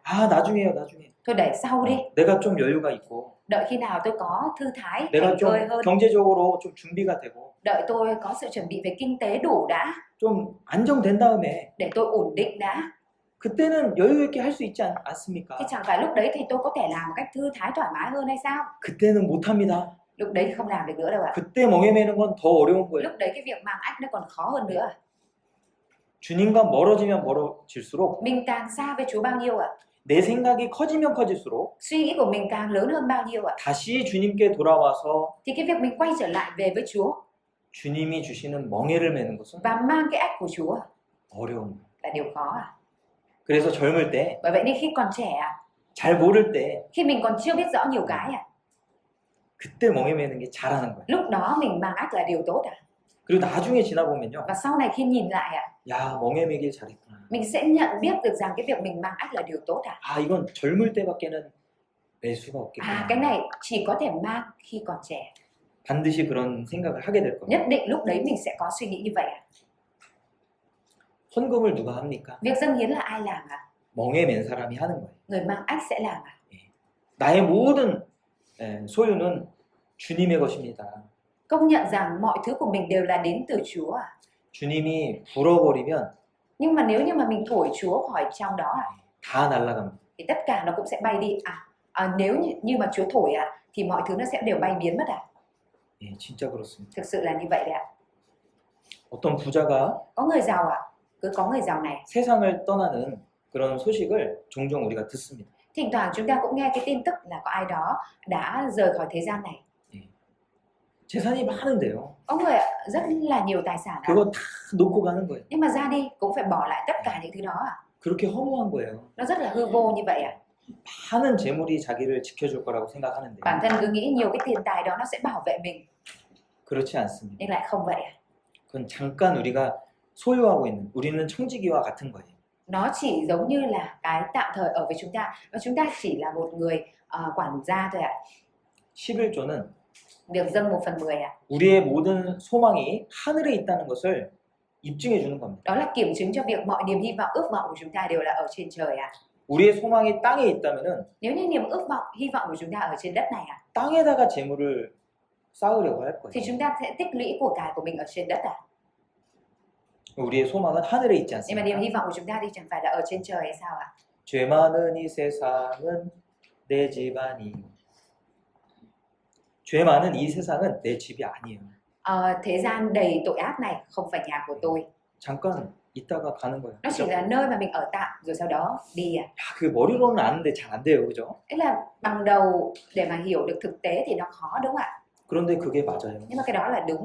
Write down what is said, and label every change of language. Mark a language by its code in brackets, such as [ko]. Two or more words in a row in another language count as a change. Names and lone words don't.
[ko] 아, 나중에요, 나중에. [vi] Thôi để sau đi, [ko] 내가 좀 여유가 있고, [vi] đợi khi nào tôi có thư thái, [ko] 내가 [vi] thành [ko] 좀 [vi] thơi hơn, [ko] 경제적으로 좀 준비가 되고, [vi] đợi tôi có sự chuẩn bị về kinh tế đủ đã, [ko] 좀 안정된 다음에 [vi] để tôi ổn định đã, [ko] 그때는 여유 있게 할 수 있지 않습니까? [vi] thì chẳng phải lúc đấy thì tôi có thể làm một cách thư thái thoải mái hơn hay sao? [ko] 그때는 못합니다. [vi] Lúc đấy thì không làm được nữa đâu ạ. [ko] 그때 멍에 매는 건 더 어려운 거예요. [vi] Lúc đấy cái việc mang ách nó còn khó hơn nữa. [ko] 주님과 멀어지면 멀어질수록 [vi] Mình càng xa với Chúa bao nhiêu ạ? [ko] 내 생각이 커지면 커질수록 [vi] Suy nghĩ của mình càng lớn hơn bao nhiêu ạ? [ko] 다시 주님께 돌아와서 [vi] Thì cái việc mình quay trở lại về với Chúa [ko] 주님이 주시는 멍에를 매는 것은 [vi] và mang cái ách của Chúa [ko] 어려운 거예요. [vi] là điều khó ạ. [ko] 그래서 젊을 때, [vi] Bởi vậy nên khi còn trẻ ạ, [ko] 잘 모를 때 [vi] khi mình còn chưa biết rõ nhiều cái ạ, [ko] 그때 멍에 매는 게 잘하는 거예요. [vi] lúc đó mình mang ách là điều tốt ạ. [ko] 그리고 나중에 지나보면요. [vi] Và sau này khi nhìn lại ạ, [ko] 야, 멍에 매길 잘했구나. [vi] mình sẽ nhận biết được rằng cái việc mình mang ách là điều tốt ạ. [ko] 아, 이건 젊을 때밖에는 매 수가 없겠구나. [vi] Cái này chỉ có thể mang khi còn trẻ. [ko] 반드시 그런 생각을 하게 될 겁니다. [vi] Nhất định lúc đấy mình sẽ có suy nghĩ như vậy ạ. [ko] 헌금을 누가 합니까? [vi] Việc dâng hiến là ai làm ạ? [ko] 멍에 맨 사람이 하는 거예요. [vi] Người mang ách sẽ làm ạ. [ko] 나의 모든 소유는 주님의 것입니다. [vi] Công nhận rằng mọi thứ của mình đều là đến từ Chúa ạ. [ko] 주님이 불어버리면 [vi] Nhưng mà nếu như mà mình thổi Chúa khỏi trong đó ạ, [ko] 다 날아갑니다. [vi] thì tất cả nó cũng sẽ bay đi. Nếu như mà Chúa thổi ạ, thì mọi thứ nó sẽ đều bay biến mất ạ. [ko] 예, 진짜 그렇습니다. [vi] Thực sự là như vậy đấy ạ. [ko] 어떤 부자가 [vi] Có người giàu ạ, cứ có người giàu này. [ko] 세상을 떠나는 그런 소식을 종종 우리가 듣습니다. [vi] Thỉnh thoảng chúng ta cũng nghe cái tin tức là có ai đó đã rời khỏi thế gian này. [ko] 재산이 많은데요. [vi] Có người ạ, rất là nhiều tài sản ạ, [ko] 그거 다 놓고 가는 거예요. [vi] nhưng mà ra đi cũng phải bỏ lại tất cả những thứ đó ạ. [ko] 그렇게 허무한 거예요. [vi] Nó rất là hư vô như vậy ạ. [ko] 많은 재물이 자기를 지켜줄 거라고 생각하는데 [vi] Bản thân cứ nghĩ nhiều cái tiền tài đó nó sẽ bảo vệ mình, [ko] 그렇지 않습니다. [vi] nhưng lại không vậy ạ. [ko] 그건 잠깐 우리가 소유하고 있는 우리는 청지기와 같은 거예요. [vi] Nó chỉ giống như là cái tạm thời ở với chúng ta, và chúng ta chỉ là một người quản gia thôi ạ. [ko] 11조는 [vi] Việc dâng 1/10 ạ, [ko] 우리의 모든 소망이 하늘에 있다는 것을 입증해 주는 겁니다. [vi] đó là kiểm chứng cho việc mọi niềm hy vọng, ước vọng của chúng ta đều là ở trên trời ạ. [ko] 우리의 소망이 땅에 있다면은 [vi] Nếu như niềm ước vọng, hy vọng của chúng ta ở trên đất này ạ, [ko] 땅에다가 재물을 쌓으려고 할 [vi] thì [ko] 거예요. [vi] chúng ta sẽ tích lũy của cải của mình ở trên đất ạ. [ko] 우리의 소망은 하늘에 있지 [vi] Nhưng mà niềm [ko] 않습니까? [vi] hy vọng của chúng ta thì chẳng phải là ở trên trời hay sao ạ? [ko] 죄 많은 이 세상은 내 집안이 죄 많은 이 세상은 내 집이 아니에요. [vi] Thế gian đầy tội ác này không phải nhà của tôi. [ko] 잠깐 있다가 가는 거예요. [vi] Nó chỉ [ko] 그죠? [vi] là nơi mà mình ở tạm rồi sau đó đi ạ. [ko] 야, 그 머리로는 아는데 잘 안 돼요. 그죠? [vi] Tức là bằng đầu để mà hiểu được thực tế thì nó khó đúng không ạ? [ko] 그런데 그게 맞아요. [vi] Nhưng mà cái đó là đúng ạ.